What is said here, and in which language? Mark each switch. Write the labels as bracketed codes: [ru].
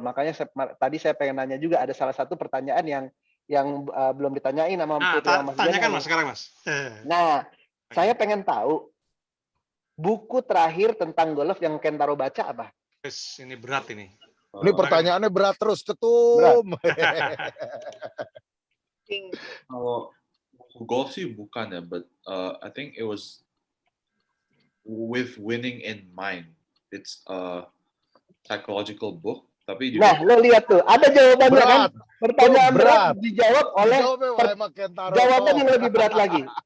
[id] Makanya tadi saya pengen nanya juga, ada salah satu pertanyaan yang belum ditanyain sama Putri sama Mas Diana. Tanyakan Mas sekarang Mas. Nah, saya pengen tahu buku terakhir tentang golf yang Kentaro baca apa? Ini berat ini. Ini pertanyaannya berat terus, Ketum. Kalau golf sih bukan ya, [en] but I think it was With Winning in Mind. It's a psychological book. [id] Tapi juga... Nah, lo lihat tuh, ada jawabannya kan? Pertanyaan berat dijawab oleh jawaban yang lebih berat lagi.